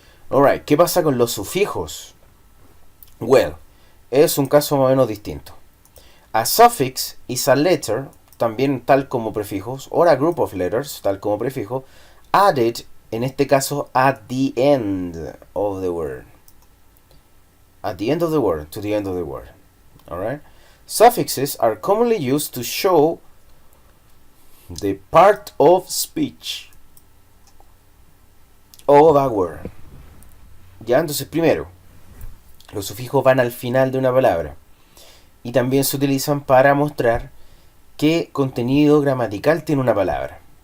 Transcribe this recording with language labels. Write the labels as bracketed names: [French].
[Spanish] Alright, ¿qué pasa con los sufijos? Well, es un caso más o menos distinto. [English] A suffix is a letter, [Spanish] también tal como prefijos, [English] or a group of letters, [Spanish] tal como prefijo, [English] added, [Spanish] en este caso, [English] at the end of the word. At the end of the word, to the end of the word. Alright? Suffixes are commonly used to show the part of speech of a word. [Spanish] Ya, entonces primero, los sufijos van al final de una palabra y también se utilizan para mostrar qué contenido gramatical tiene una palabra.